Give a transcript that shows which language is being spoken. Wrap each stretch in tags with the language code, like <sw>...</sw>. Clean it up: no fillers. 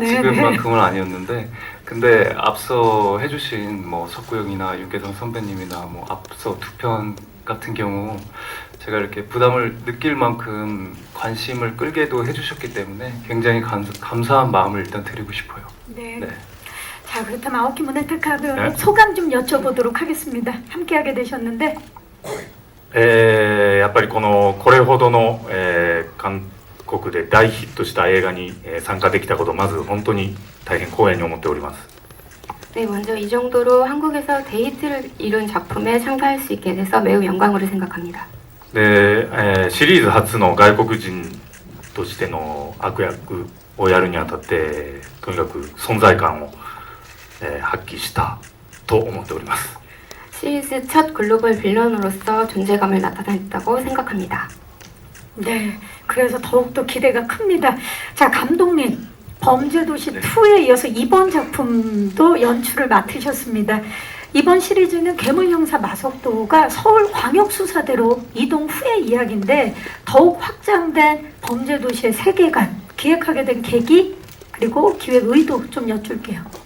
<ko>네, 지금만큼은 아니었는데, 근데 앞서 해주신 석구영이나 윤계상 선배님이나 앞서 2편 같은 경우 제가 이렇게 부담을 느낄 만큼 관심을 끌게도 해주셨기 때문에 굉장히 감사한 마음을 일단 드리고 싶어요. 네. 네. 자, 그렇다면 아오키 무네타카 배우님 네. 소감 좀 여쭤보도록 하겠습니다. 함께하게 되셨는데.</ko> <ja>やっぱりこれほどの、韓国で大ヒットした映画に、参加できたことまず本当に大変光栄に思っております。</ja> <ko>네, 먼저 이 정도로 한국에서 데이트를 이룬 작품에 참가할 수 있게 돼서 매우 영광으로 생각합니다.</ko> <ja>で、シリーズ初の外国人としての悪役をやるにあたってとにかく存在感を、発揮したと思っております。</ja> <ko>시리즈 첫 글로벌 빌런으로서 존재감을 나타냈다고 생각합니다. 네, 그래서 더욱더 기대가 큽니다. 자, 감독님, 범죄도시 2에 이어서 이번 작품도 연출을 맡으셨습니다. 이번 시리즈는 괴물형사 마석도가 서울광역수사대로 이동 후의 이야기인데 더욱 확장된 범죄도시의 세계관 기획하게 된 계기 그리고 기획 의도 좀 여쭐게요.</ko>